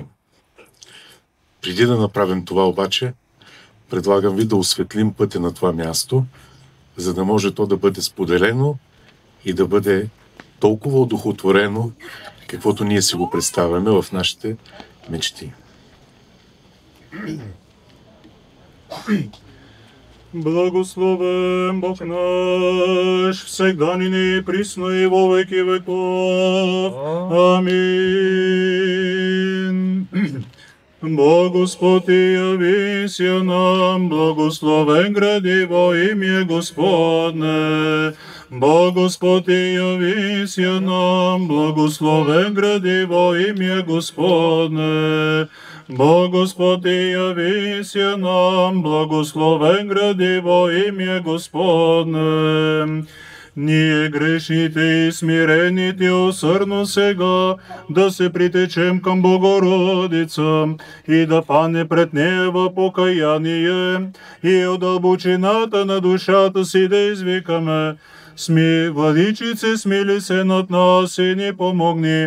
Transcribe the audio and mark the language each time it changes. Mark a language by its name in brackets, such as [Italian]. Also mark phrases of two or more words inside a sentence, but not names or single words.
[Bulgarian] Преди да направим това обаче, предлагам ви да осветлим пътя на това място, за да може то да бъде споделено и да бъде толкова одухотворено, каквото ние си го представяме в нашите мечти. [Church Slavic] Благословен Бог наш, всегда нині присно и во веки веков. Амин. Бог Господь явися нам, благословен гради во имя Господне. Бог Господь явися нам, благословен гради во имя Господне. Бог Господь явися нам, благословен гради во имя Господне. [Bulgarian] Ние грешните и смирените усърдно сега да се притечем към Богородица и да пане пред нея в покаяние и от дълбочината на душата си да извикаме: Владичице, смили се над нас и ни помогни.